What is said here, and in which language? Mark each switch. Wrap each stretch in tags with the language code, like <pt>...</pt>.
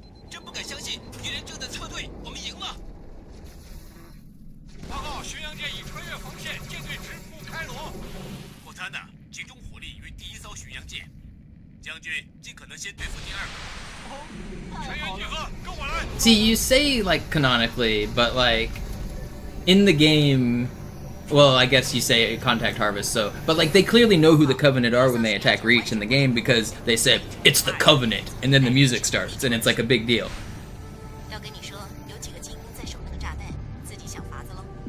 <zh>真不敢相信，敌人正在撤退，我们赢了。报告，巡洋舰已穿越防线，舰队直扑开罗。霍塔纳，集中火力于第一艘巡洋舰。将军，尽可能先对付第二个。全员集合，跟我来。</zh> <en>See, you say, like, canonically, but, like, in the game, well, I guess you say Contact Harvest, so, but, like, they clearly know who the Covenant are when they attack Reach in the game because they said, it's the Covenant, and then the music starts, and it's, like, a big deal.</en> <zh>要跟你说，有几个精英在守那个炸弹，自己想法子喽。</zh>